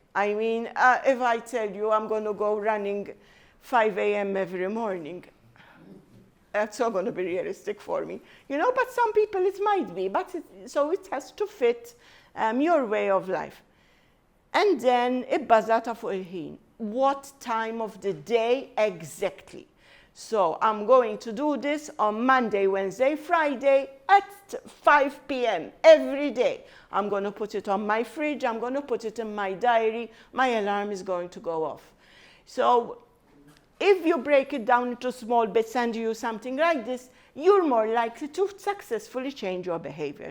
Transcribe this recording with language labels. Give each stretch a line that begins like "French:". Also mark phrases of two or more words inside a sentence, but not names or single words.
English: I mean, if I tell you I'm going to go running 5 a.m. every morning, that's not going to be realistic for me. But some people it might be. So it has to fit your way of life. And then,
Maltese: ibbażata fuq il-ħin.
English: What time of the day exactly? So I'm going to do this on Monday, Wednesday, Friday at 5 p.m. every day. I'm going to put it on my fridge. I'm going to put it in my diary. My alarm is going to go off. So If you break it down into small bits and do something like this, you're more likely to successfully change your behavior.